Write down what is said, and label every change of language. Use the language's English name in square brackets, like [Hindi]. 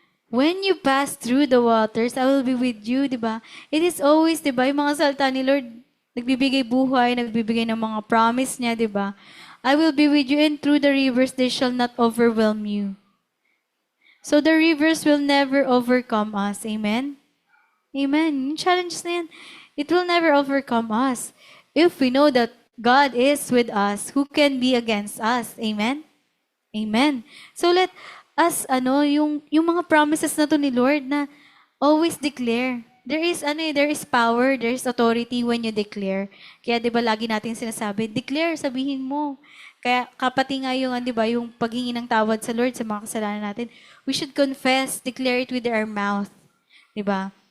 [English] When you pass through the waters, I will be with you, di ba? It is always, [Filipino] di ba, yung mga salita ni Lord, nagbibigay buhay, nagbibigay ng mga promise niya, di ba? [English] I will be with you, and through the rivers, they shall not overwhelm you. So the rivers will never overcome us. Amen? Amen. [Filipino] Yung challenge na yan, [English] it will never overcome us. If we know that God is with us, who can be against us? Amen? Amen. So let us, [Filipino] yung mga promises na to ni Lord na [English] always declare. There is power, there is authority when you declare. [Filipino] Kaya 'di ba lagi natin sinasabi, declare, sabihin mo. Kaya kapati nga yung, 'di ba, yung paghingi ng tawad sa Lord sa mga kasalanan natin, [English] we should confess, declare it with our mouth, [Filipino] 'di ba?